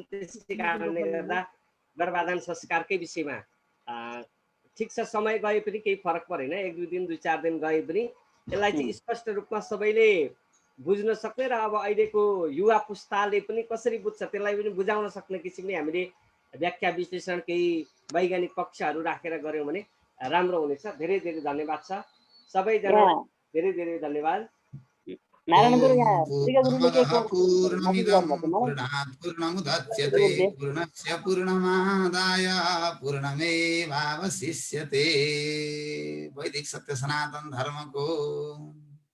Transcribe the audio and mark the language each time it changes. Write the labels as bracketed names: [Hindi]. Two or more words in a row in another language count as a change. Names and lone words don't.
[Nepali] त्यसै कारणले गर्दा गर्भाधान संस्कारकै विषयमा ठिक छ, समय गए पनि केही फरक परेन, 1-2 दिन 2-4 दिन गए पनि यसलाई चाहिँ स्पष्ट रूपमा सबैले बुझ्न सक्ने र अब अहिलेको युवा पुस्ताले पनि कसरी बुझ्छ त्यसलाई पनि बुझाउन सक्ने किसिमले हामीले व्याख्या विश्लेषण केही वैज्ञानिक पक्षहरू राखेर गऱ्यौँ भने राम्रो हुनेछ। धेरै धेरै धन्यवाद छ सबैजना, धेरै धेरै धन्यवाद। नारायण गुरु यहाँ [Sanskrit] पूर्णमिदं पूर्णात् पूर्णमुदच्यते पूर्णस्य पूर्णमादाय पूर्णमेवावशिष्यते। [Nepali] वैदिक सत्य सनातन धर्म को